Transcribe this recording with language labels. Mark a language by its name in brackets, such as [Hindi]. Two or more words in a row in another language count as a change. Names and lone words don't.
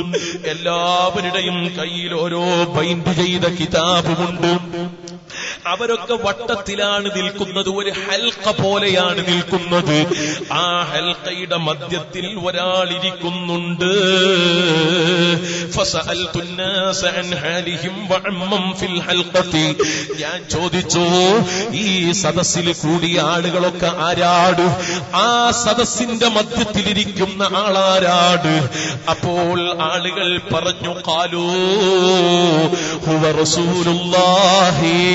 [Malayalam] എല്ലാവരുടെയും കയ്യിൽ ഓരോ ബൈൻഡ് ചെയ്ത കിതാബുമുണ്ട്. അവരൊക്കെ വട്ടത്തിലാണ് നിൽക്കുന്നത്, ഒരു ഹൽക്ക പോലെയാണ് നിൽക്കുന്നത്. ആ ഹൽക്കയുടെ മധ്യത്തിൽ ഒരാളിരിക്കുന്നുണ്ട്. [Arabic] ഫസഅൽതു الناس عن حالهم وعمم في الحلقة. [Malayalam] ഞാൻ ചോദിച്ചു, ഈ സദസ്സിൽ കൂടിയ ആളുകളൊക്കെ ആരാട്? ആ സദസ്സിന്റെ മധ്യത്തിലിരിക്കുന്ന ആളാരാട്? അപ്പോൾ ആളുകൾ പറഞ്ഞു, [Arabic] قالوا هو رسول الله.